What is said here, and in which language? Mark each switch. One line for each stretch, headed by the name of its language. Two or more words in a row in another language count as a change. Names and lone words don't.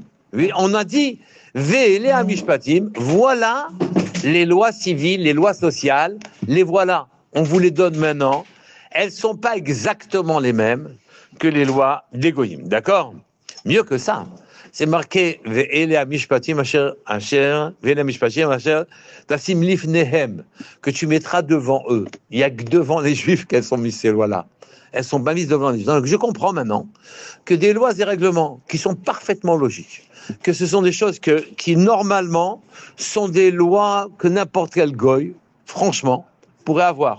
French: Oui, on a dit,
Hebrew: ואלה המשפטים,
French: voilà les lois civiles, les lois sociales, les voilà. On vous les donne maintenant. Elles ne sont pas exactement les mêmes que les lois des goyim. D'accord? Mieux que ça. C'est marqué,
Hebrew: ואלה המשפטים אשר תשים לפניהם,
French: que tu mettras devant eux. Il n'y a que devant les juifs qu'elles sont mises ces lois-là. Elles sont pas mises devant les juifs. Donc je comprends maintenant que des lois et règlements qui sont parfaitement logiques, que ce sont des choses qui normalement sont des lois que n'importe quel goy, franchement, pourrait avoir.